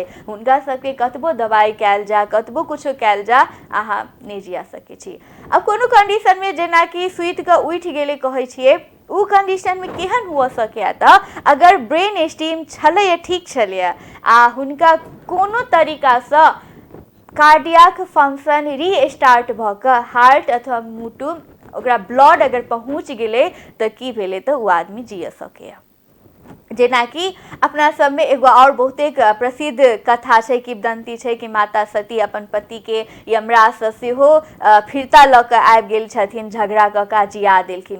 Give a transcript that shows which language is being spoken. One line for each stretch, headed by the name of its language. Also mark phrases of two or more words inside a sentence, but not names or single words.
Maithili: हुनका सबके कतबो दवाई कैल जा, कतबो कुछो कैल जा, अहाँ नहीं जिया सके छी। अब कोनो कंडीशन में जेना कि सुइत के उठ गेले कहे छिए, उ कंडीशन में केहन हुआ सके त अगर
English: brain stem
Maithili: छले ठीक छले आ हुनका कोनो तरीका से
English: cardiac function restart
Maithili: भ के हार्ट अथवा मुटु ओकरा ब्लड अगर पहुँच गेले त की भेले त उ आदमी जिय सके। जेना कि अपना सब में एगो और बहुते प्रसिद्ध कथा है, किंवदंती है कि माता सती अपन पति के यमराज से सेहो फिरता ल के आबि गेल छथिन, झगड़ा क के जिया देलखिन।